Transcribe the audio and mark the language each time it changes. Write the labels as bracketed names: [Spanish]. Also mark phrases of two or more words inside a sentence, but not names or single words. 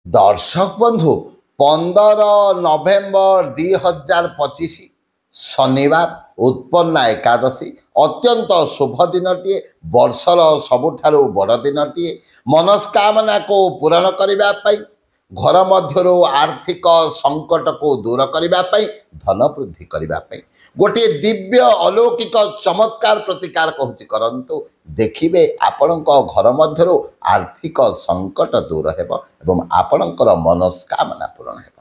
[Odia] ଦର୍ଶକ ବନ୍ଧୁ 15 ନଭେମ୍ବର 2025 ଶନିବାର ଉତ୍ପନ୍ନା ଏକାଦଶୀ ଅତ୍ୟନ୍ତ ଶୁଭ ଦିନଟିଏ ବର୍ଷର ସବୁଠାରୁ ବଡ଼ ଦିନଟିଏ ମନସ୍କାମନାକୁ ପୂରଣ କରିବା ପାଇଁ ଘର ମଧ୍ୟରୁ ଆର୍ଥିକ ସଂକଟକୁ ଦୂର କରିବା ପାଇଁ ଧନ ବୃଦ୍ଧି କରିବା ପାଇଁ ଗୋଟିଏ ଦିବ୍ୟ ଅଲୌକିକ ଚମତ୍କାର ପ୍ରତିକାର କହୁଛି କରନ୍ତୁ ଦେଖିବେ ଆପଣଙ୍କ ଘର ମଧ୍ୟରୁ ଆର୍ଥିକ ସଂକଟ ଦୂର ହେବ ଏବଂ ଆପଣଙ୍କର ମନସ୍କାମନା ପୂରଣ ହେବ।